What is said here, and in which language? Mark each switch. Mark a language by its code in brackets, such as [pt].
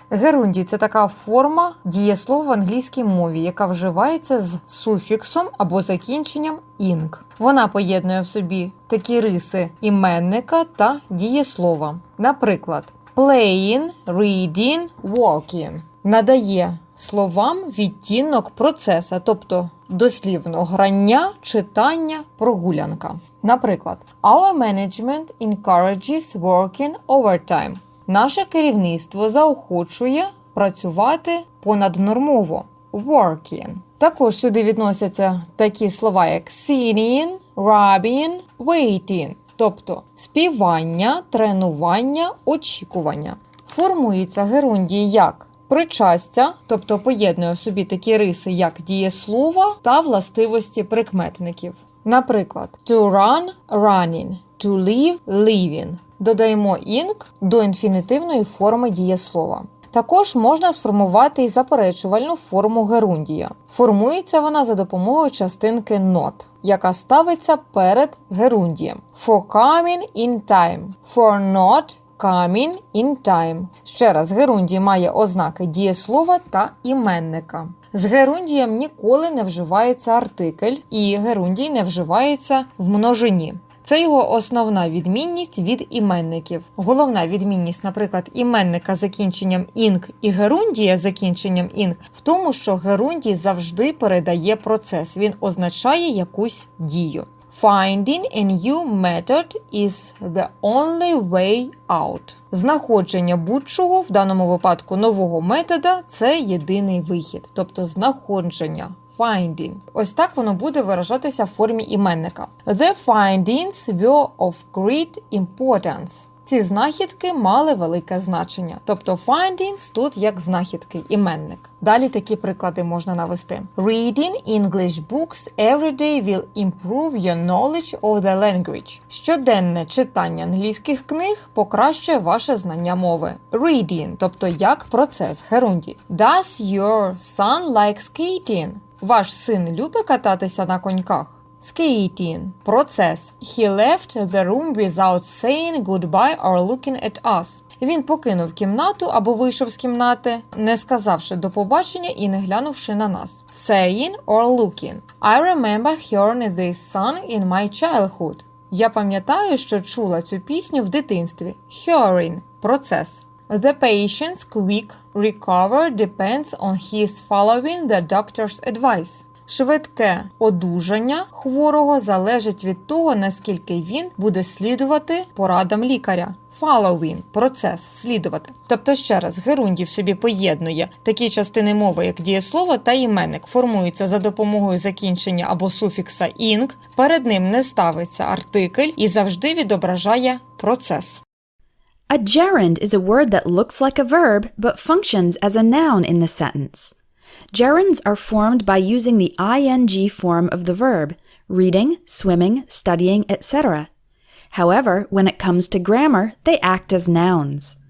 [uk] Герундій – це така форма дієслова в англійській мові, яка вживається з суфіксом або закінченням «ing». Вона поєднує в собі такі риси іменника та дієслова. Наприклад, [en] playing, reading, walking. [uk] Надає словам відтінок процеса, тобто дослівно грання, читання, прогулянка. Наприклад, [en] our management encourages working overtime. [uk] Наше керівництво заохочує працювати понаднормово. [en] Working. [uk] Також сюди відносяться такі слова, як singing, rubbing, waiting. Тобто співання, тренування, очікування. Формується герундій як причастя, тобто поєднує в собі такі риси, як дієслова та властивості прикметників. Наприклад, [en] to run – running, to live – living. [uk] Додаємо ing до інфінітивної форми дієслова. Також можна сформувати і заперечувальну форму герундія. Формується вона за допомогою частинки not, яка ставиться перед герундієм. [en] For coming in time. For not coming in time. [uk] Ще раз, герундій має ознаки дієслова та іменника. З герундієм ніколи не вживається артикль, і герундій не вживається в множині. Це його основна відмінність від іменників. Головна відмінність, наприклад, іменника з закінченням «ing» і герундія з закінченням «ing» в тому, що герундій завжди передає процес, він означає якусь дію. [en] Finding a new method is the only way out. [uk] Знаходження будь-чого, в даному випадку нового метода, це єдиний вихід, тобто знаходження. [en] Finding. [uk] Ось так воно буде виражатися в формі іменника. [en] The findings were of great importance. [uk] Ці знахідки мали велике значення. Тобто findings тут як знахідки, іменник. Далі такі приклади можна навести. [en] Reading English books every day will improve your knowledge of the language. [uk] Щоденне читання англійських книг покращує ваше знання мови. Reading, тобто як процес, герундій. [en] Does your son like skating? [uk] Ваш син любить кататися на коньках? [en] Skating – [uk] процес. [en] He left the room without saying goodbye or looking at us. [uk] Він покинув кімнату або вийшов з кімнати, не сказавши до побачення і не глянувши на нас. [en] Saying or looking. I remember hearing this song in my childhood. [uk] Я пам'ятаю, що чула цю пісню в дитинстві. [en] Hearing – [uk] процес. [en] The patient's quick recovery depends on his following the doctor's advice. [uk] Швидке одужання хворого залежить від того, наскільки він буде слідувати порадам лікаря. Following – процес, слідувати. Тобто, ще раз, герундій в собі поєднує такі частини мови, як дієслово та іменник, формуються за допомогою закінчення або суфікса «ing», перед ним не ставиться артикль і завжди відображає процес. [en] A gerund is a word that looks like a verb but functions as a noun in the sentence. Gerunds are formed by using the ing form of the verb, reading, swimming, studying, etc. However, when it comes to grammar, they act as nouns.